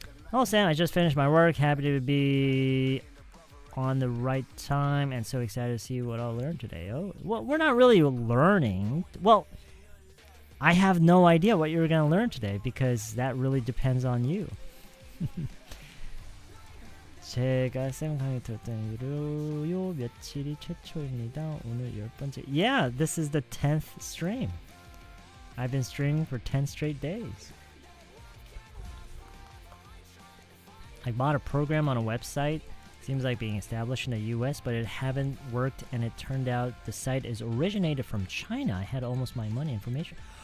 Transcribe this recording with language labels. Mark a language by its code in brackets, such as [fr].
[en] Hello, Sam. I just finished my work. Happy to be on the right time and so excited to see what I'll learn today. Oh, well, we're not really learning. Well, I have no idea what you're going to learn today because that really depends on you. [ko] 제가 쌤 강의 들었던 이후로 며칠이 최초입니다. 오늘 10번째. [en] Yeah, this is the 10th stream. I've been streaming for 10 straight days. I bought a program on a website. Seems like being established in the US, but it haven't worked and it turned out the site is originated from China. I had almost my money information.